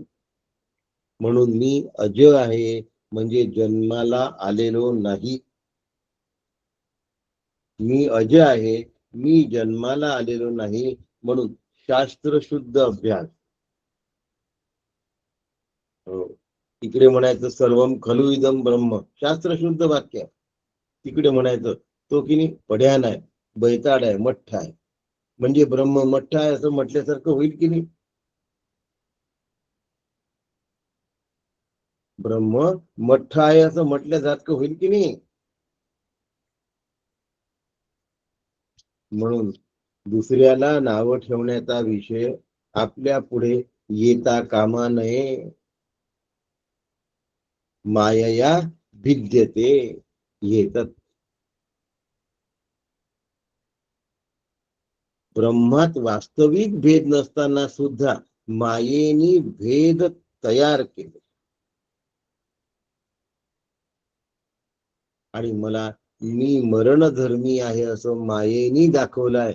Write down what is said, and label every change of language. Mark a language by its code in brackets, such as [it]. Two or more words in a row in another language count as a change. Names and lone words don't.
[mr] म्हणून मी अज आहे म्हणजे जन्माला आलेलो नाही. मी अज आहे, मी जन्माला आलेलो नाही म्हणून शास्त्र शुद्ध अभ्यास. हो, तिकडे म्हणायचं [sa] सर्वम खलु इदम ब्रह्म, [mr] शास्त्र शुद्ध वाक्य. तिकडे म्हणायचं तो की नाही पढ्यान आहे, बैताड आहे, मठ्ठ आहे, म्हणजे ब्रह्म मठ्ठ आहे असं म्हटल्यासारखं होईल की नाही? ब्रह्म मठ्ठ आहे असं म्हटल्यासारखं होईल की नाही? म्हणून दुसऱ्याला नाव ठेवण्याचा विषय आपल्या पुढे येता कामा नये. [sa] मायया भिद्यते [mr] येतात. ब्रह्मात वास्तविक भेद नसताना सुद्धा मायेनी भेद तयार केले. आणि मला मी मरणधर्मी आहे असं मायेनी दाखवलाय.